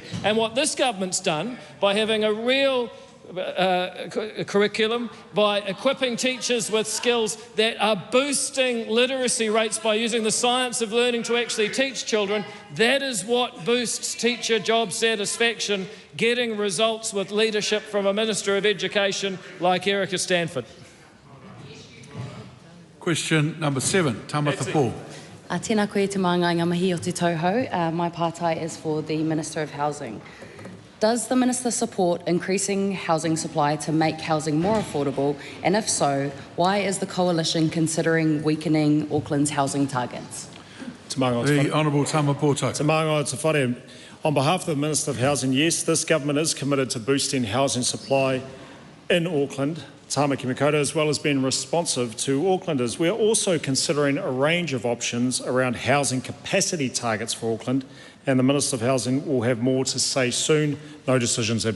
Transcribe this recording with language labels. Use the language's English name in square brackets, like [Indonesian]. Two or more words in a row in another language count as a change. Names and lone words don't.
[English] And what this government's done by having a real curriculum, by equipping teachers with skills that are boosting literacy rates by using the science of learning to actually teach children, that is what boosts teacher job satisfaction, getting results with leadership from a Minister of Education like Erica Stanford. Question number 7, Tamatha Paul. [Māori] Tēnā koe te maanga ngā mahi o te tauhou. [English] My pātai is for the Minister of Housing. Does the Minister support increasing housing supply to make housing more affordable? And if so, why is the Coalition considering weakening Auckland's housing targets? The Honourable Tama Poto. [Māori] Te maanga o te whare. [English] On behalf of the Minister of Housing, yes, this government is committed to boosting housing supply in Auckland, Tamaki Makaurau, as well as being responsive to Aucklanders. We are also considering a range of options around housing capacity targets for Auckland, and the Minister of Housing will have more to say soon.